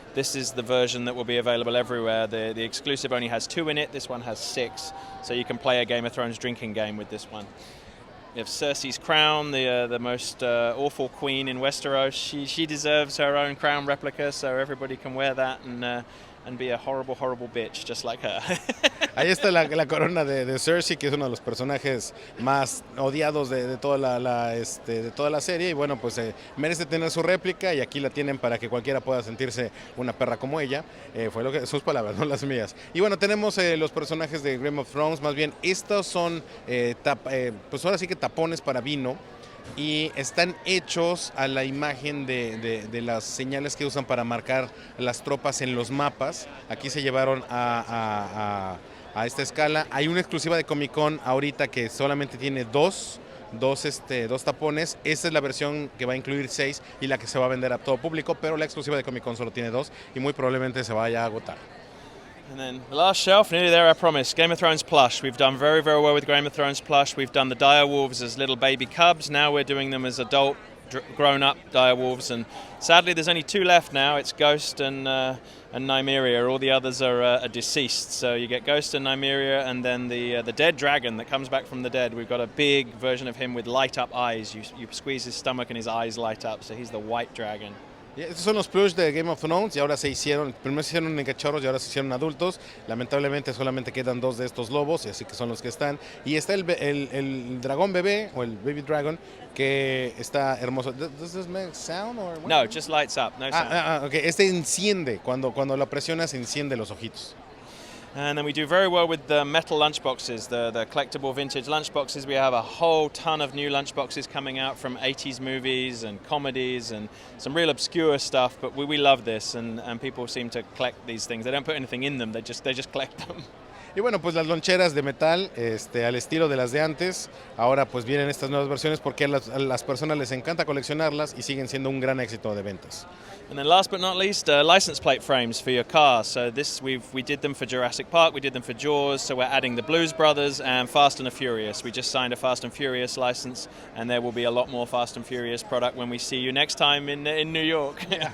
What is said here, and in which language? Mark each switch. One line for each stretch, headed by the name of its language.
English: This is the version that will be available everywhere. The exclusive only has 2 in it. This one has 6, so you can play a Game of Thrones drinking game with this one. We have Cersei's crown, the most awful queen in Westeros. She deserves her own crown replica, so everybody can wear that and be a horrible, horrible bitch, just like her.
Spanish: Ahí está la corona de Cersei, que es uno de los personajes más odiados de toda la serie, y bueno, pues merece tener su réplica, y aquí la tienen para que cualquiera pueda sentirse una perra como ella. Fue sus palabras, no las mías. Y bueno, tenemos los personajes de Game of Thrones, más bien estos son pues ahora sí que tapones para vino. y están hechos a la imagen de las señales que usan para marcar las tropas en los mapas. Aquí se llevaron a esta escala. Hay una exclusiva de Comic Con ahorita que solamente tiene dos tapones. Esta es la versión que va a incluir 6 y la que se va a vender a todo público, pero la exclusiva de Comic Con solo tiene 2 y muy probablemente se vaya a agotar.
English: And then the last shelf, nearly there, I promise. Game of Thrones plush. We've done very, very well with Game of Thrones plush. We've done the dire wolves as little baby cubs. Now we're doing them as adult, grown-up dire wolves. And sadly, there's only 2 left now. It's Ghost and Nymeria. All the others are deceased. So you get Ghost and Nymeria, and then the dead dragon that comes back from the dead. We've got a big version of him with light-up eyes. You squeeze his stomach and his eyes light up. So he's the white dragon.
Spanish: Estos son los plush de Game of Thrones y ahora primero se hicieron en cachorros y ahora se hicieron adultos. Lamentablemente solamente quedan 2 de estos lobos, y así que son los que están. Y está el dragón bebé, o el
English: baby dragon,
Spanish: que está hermoso.
English: Does this make sound or what? No, it just lights up, no sound. Okay.
Spanish: Este enciende, cuando lo presionas enciende los ojitos.
English: And then we do very well with the metal lunchboxes, the collectible vintage lunchboxes. We have a whole ton of new lunchboxes coming out from 80s movies and comedies and some real obscure stuff, but we love this, and people seem to collect these things. They don't put anything in them, they just collect them.
Spanish: Y bueno, pues las loncheras de metal, al estilo de las de antes, ahora pues vienen estas nuevas versiones porque a las personas les encanta coleccionarlas y siguen siendo un gran éxito de ventas.
English: And then last but not least, license plate frames for your car. So we did them for Jurassic Park, we did them for Jaws, so we're adding the Blues Brothers and Fast and the Furious. We just signed a Fast and Furious license, and there will be a lot more Fast and Furious product when we see you next time in New York.